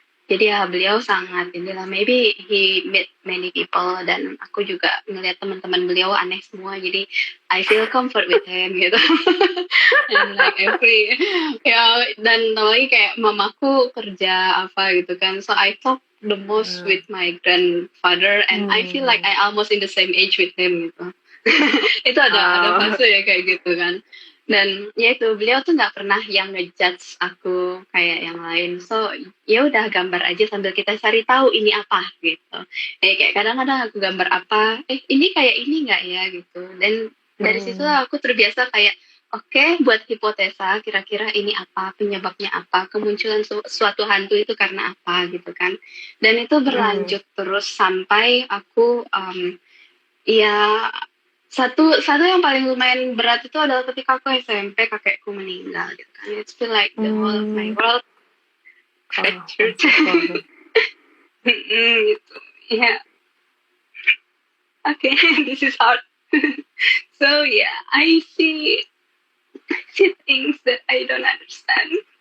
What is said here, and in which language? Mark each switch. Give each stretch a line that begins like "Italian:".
Indonesian: Jadi ya beliau sangat inilah,
English: maybe he met many people,
Indonesian: dan aku juga ngeliat teman-teman beliau aneh semua, jadi
English: I feel comfort with him
Indonesian: gitu.
English: And like every ya,
Indonesian: dan lagi kayak mamaku kerja apa gitu kan,
English: so I talk the most with my grandfather, and I feel like I almost in the same age with him gitu.
Indonesian: Itu ada fase ya kayak gitu kan. Dan ya itu beliau tuh nggak pernah yang ngejudge aku kayak yang lain. So ya udah gambar aja sambil kita cari tahu ini apa gitu. Kayak kadang-kadang aku gambar apa, ini kayak ini nggak ya gitu. Dan dari situ aku terbiasa kayak oke, buat hipotesa kira-kira ini apa, penyebabnya apa, kemunculan suatu hantu itu karena apa gitu kan. Dan itu berlanjut terus sampai aku ya satu yang paling lumayan berat itu adalah ketika aku SMP, kakekku meninggal gitu kan.
English: It's feel like the whole of my world fractured. Gitu. Yeah. Okay, this is hard. So yeah, I see things that I don't understand.